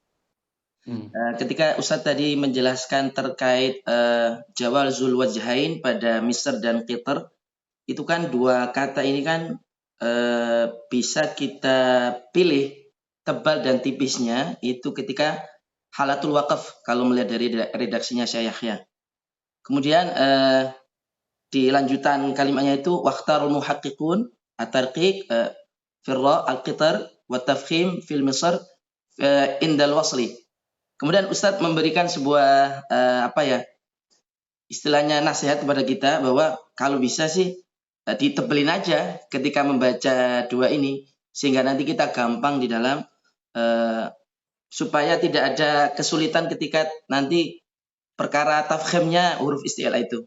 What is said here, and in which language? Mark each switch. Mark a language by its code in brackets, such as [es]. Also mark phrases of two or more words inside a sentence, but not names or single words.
[id] Ketika Ustadz tadi menjelaskan terkait [ar] جواز ذو الوجهين [id] pada Misr dan Qitr, itu kan dua kata ini kan bisa kita pilih tebal dan tipisnya itu ketika [ar] حالة الوقف [id] kalau melihat dari redaksinya Syekh Yahya. Kemudian di lanjutan kalimatnya itu [ar] واختار المحققون الترقيق في راء القطر والتفخيم في مصر عند الوصل. [id] Kemudian Ustadz memberikan sebuah istilahnya nasihat kepada kita bahwa kalau bisa sih ditebelin aja ketika membaca dua ini sehingga nanti kita gampang di dalam supaya tidak ada kesulitan ketika nanti perkara tafkhimnya huruf isti'la itu.